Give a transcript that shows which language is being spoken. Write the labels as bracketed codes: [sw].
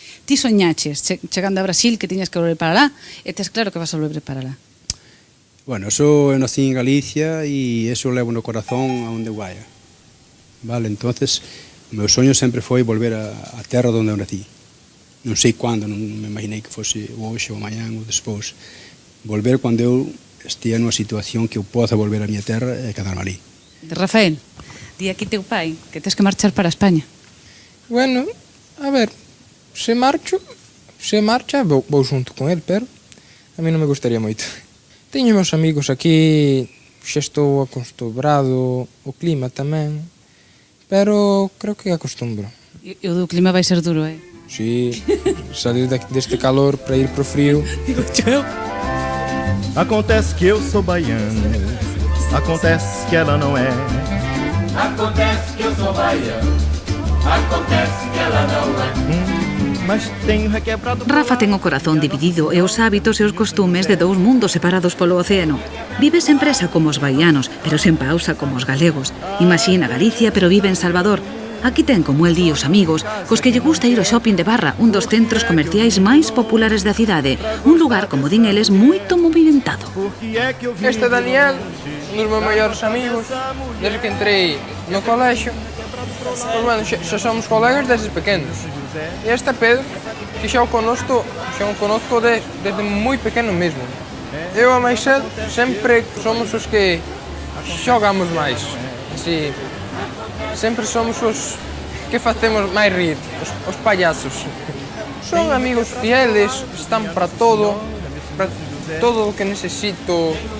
[gl] Ti soñaches, chegando a Brasil, que tiñas que volver para lá, e tes claro que vas a volver para lá. Bueno, eu nací en Galicia e eso levo no corazón a onde vaya. Vale, entonces, o meu soño sempre foi volver a terra onde eu nací. Non sei cando, non me imaginei que fose hoxe ou mañán ou despois. Volver cando eu estea nunha situación que eu poda volver a miña terra e quedarme ali. Rafael, di aquí teu pai que tes que marchar para España. Bueno, a ver, se marcha, vou xunto con el, pero a mí non me gustaría moito. Teño meus amigos aquí, xa estou acostumbrado, o clima tamén, pero creo que acostumbro. E o do clima vai ser duro, eh? Sí, salir deste calor para ir pro frio. Digo eu. [pt] Acontece que eu sou baiano, acontece que ela não é. Acontece que eu sou baiano, acontece que ela não é. Mas teño requebrado... [gl] Rafa ten o corazón dividido e os hábitos e os costumes de dous mundos separados polo océano. Vive sen presa como os baianos, pero sen pausa como os galegos. Imagina Galicia, pero vive en Salvador. Aquí ten, como el di, os amigos, cos que lle gusta ir ao shopping de Barra, un dos centros comerciais máis populares da cidade. Un lugar, como din eles, moito movimentado. Este Daniel, un dos meus maiores amigos, desde que entrei no colexio. Pues bueno, xa somos colegas desde pequenos. E este Pedro, que xa o conozco desde moi pequeno mesmo. Eu e Maisel sempre somos os que xogamos máis. Así, sempre somos os que facemos máis rir, os payasos. Son amigos fieles, están para todo o que necesito.